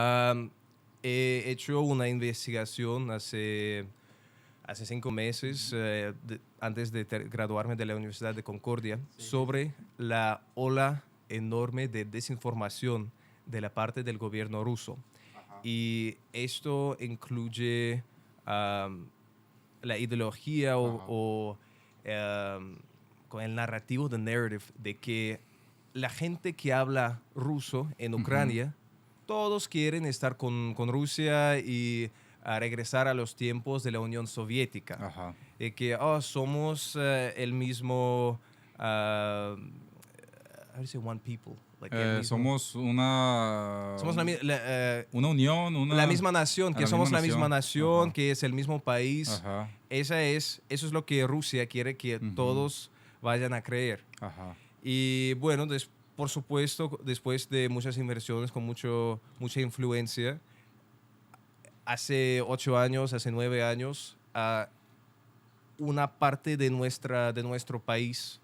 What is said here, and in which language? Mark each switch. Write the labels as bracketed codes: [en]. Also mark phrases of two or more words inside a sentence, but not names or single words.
[es] He hecho una investigación hace 5 meses, antes de graduarme de la Universidad de Concordia, sobre la ola enorme de desinformación de la parte del gobierno ruso. Ajá. Y esto incluye la ideología Ajá. con el narrativo, [en] the narrative, [es] de que la gente que habla ruso en Ujú. Ucrania, todos quieren estar con Rusia y regresar a los tiempos de la Unión Soviética. Ajá. De que somos el mismo, [en] how do you say one people? [es] Like el mismo. Somos Somos una unión, la misma nación, a que la misma somos la misma nación. nación, Ajá. que es el mismo país. Ajá. Eso es lo que Rusia quiere que Ujú. todos vayan a creer. Ajá. Y bueno, por supuesto, después de muchas inversiones con mucha influencia, hace 8 años, hace 9 años, una parte de nuestro país